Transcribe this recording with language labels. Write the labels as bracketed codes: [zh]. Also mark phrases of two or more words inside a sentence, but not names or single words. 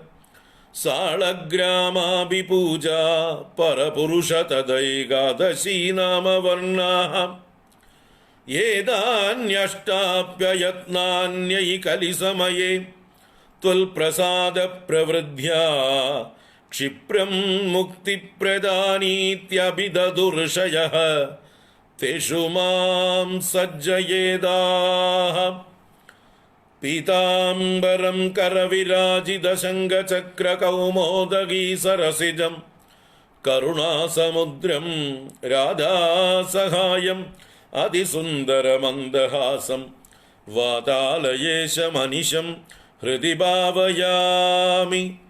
[sa] साळग्रामापि पूजा परपुरुष तदैकादशी नाम वर्णाः एतान्यष्टाप्ययत्नान्यैकलिसमये त्वल्प्रसादप्रवृद्ध्या क्षिप्रं मुक्तिप्रदानीत्यभिददुर्षयः तेषु मां सज्जयेदाः। പീതാംബരം കരവിരാജിതശങ്കചക്രകൗമോദഗീ സരസിജം കരുണാസമുദ്രം രാധാസഹായം അതിസുന്ദരമന്ദഹാസം വാതാലയേശമനിശം ഹൃദി ഭാവയാമി.